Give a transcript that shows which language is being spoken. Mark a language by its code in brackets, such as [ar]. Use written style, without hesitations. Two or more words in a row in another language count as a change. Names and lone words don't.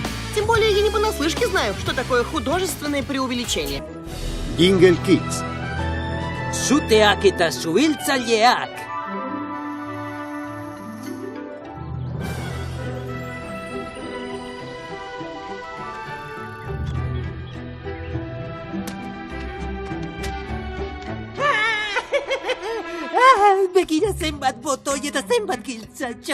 [ru] Тем более я не понаслышке знаю, что такое художественное преувеличение. [eu] Jingle Kids. Suteak eta suhiltzaileak. Begira zenbat botoi eta zenbat giltzatxo.